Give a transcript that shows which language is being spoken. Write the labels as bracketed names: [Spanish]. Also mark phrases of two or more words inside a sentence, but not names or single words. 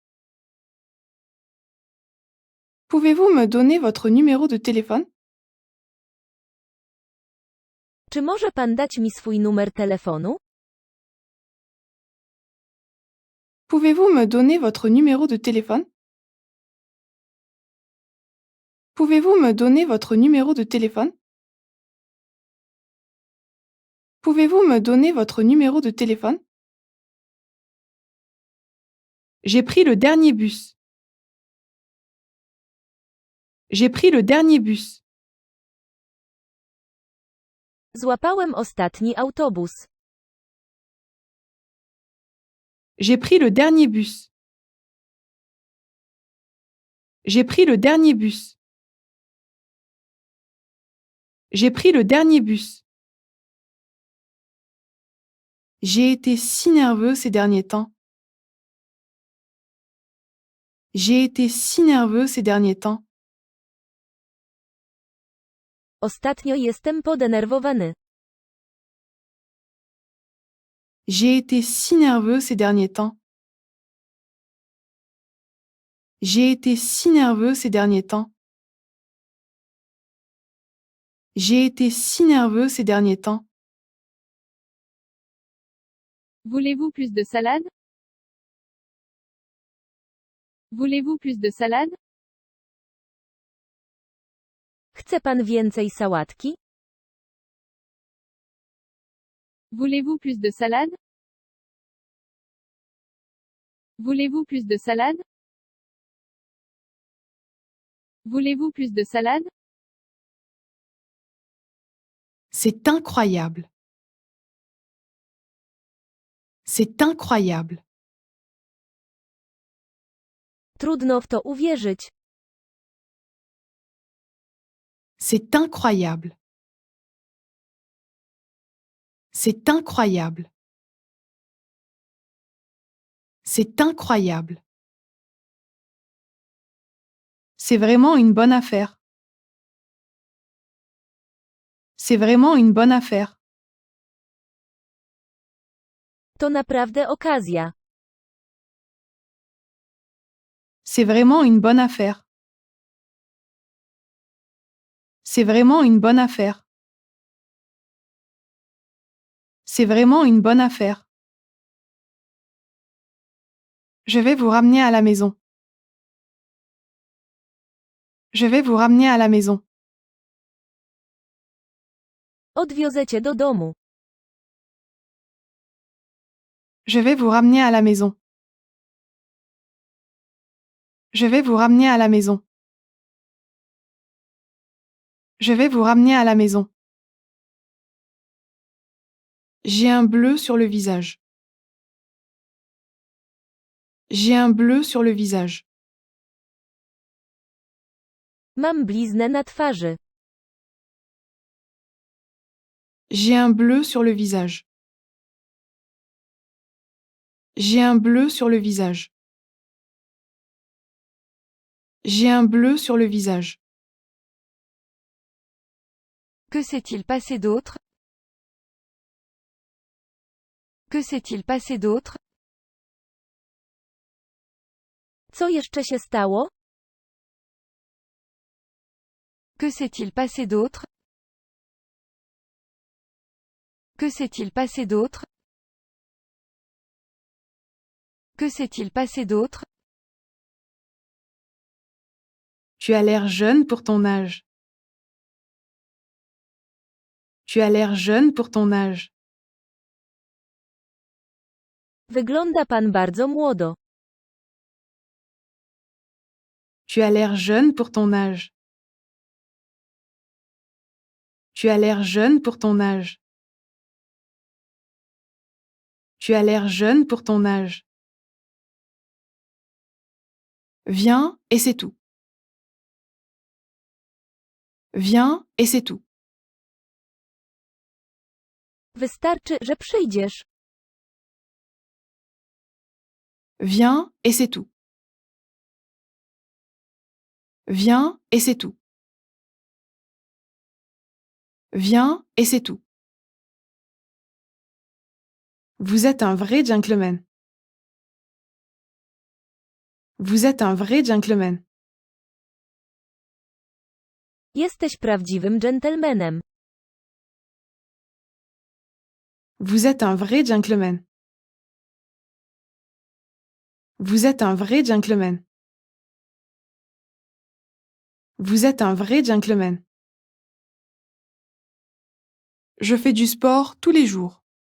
[French] Pouvez-vous me donner votre numéro de téléphone? [Polish] Czy może pan dać mi swój numer telefonu? [French] Pouvez-vous me donner votre numéro de téléphone? Pouvez-vous me donner votre numéro de téléphone? Pouvez-vous me donner votre numéro de téléphone? J'ai pris le dernier bus. J'ai pris le dernier bus. [Polish] Złapałem ostatni autobus. [French] J'ai pris le dernier bus. J'ai pris le dernier bus. J'ai pris le dernier bus. J'ai été si nerveux ces derniers temps. J'ai été si nerveux ces derniers temps. [Polish] Ostatnio jestem podenerwowany. [French] J'ai été si nerveux ces derniers temps. J'ai été si nerveux ces derniers temps. J'ai été si nerveux ces derniers temps. Voulez-vous plus de salade? Voulez-vous plus de salade? [Polish] Chce pan więcej sałatki? [French] Voulez-vous plus de salade? Voulez-vous plus de salade? Voulez-vous plus de salade? C'est incroyable. C'est incroyable. [Polish] Trudno w to uwierzyć. [French] C'est incroyable. C'est incroyable. C'est incroyable. C'est vraiment une bonne affaire. C'est vraiment une bonne affaire. [Polish] To naprawdę okazja. [French] C'est vraiment une bonne affaire. C'est vraiment une bonne affaire. C'est vraiment une bonne affaire. Je vais vous ramener à la maison. Je vais vous ramener à la maison. [Polish] Odwiozę cię do domu. [French] Je vais vous ramener à la maison. Je vais vous ramener à la maison. Je vais vous ramener à la maison. J'ai un bleu sur le visage. J'ai un bleu sur le visage. [Polish] Mam bliznę na twarzy. [French] J'ai un bleu sur le visage. J'ai un bleu sur le visage. J'ai un bleu sur le visage. Que s'est-il passé d'autre? Que s'est-il passé d'autre? [Polish] Co jeszcze się stało? [French] Que s'est-il passé d'autre? Que s'est-il passé d'autre? Que s'est-il passé d'autre? Tu as l'air jeune pour ton âge. Tu as l'air jeune pour ton âge. [Polish] Wygląda pan bardzo młodo. [French] Tu as l'air jeune pour ton âge. Tu as l'air jeune pour ton âge. Tu as l'air jeune pour ton âge. Viens, et c'est tout. Viens, et c'est tout. [Polish] Wystarczy, że przyjdziesz. [French] Viens, et c'est tout. Viens, et c'est tout. Viens, et c'est tout. Vous êtes un vrai gentleman. Vous êtes un vrai gentleman. [Polish] Jesteś prawdziwym dżentelmenem. [French] Vous êtes un vrai gentleman. Vous êtes un vrai gentleman. Vous êtes un vrai gentleman. Je fais du sport tous les jours.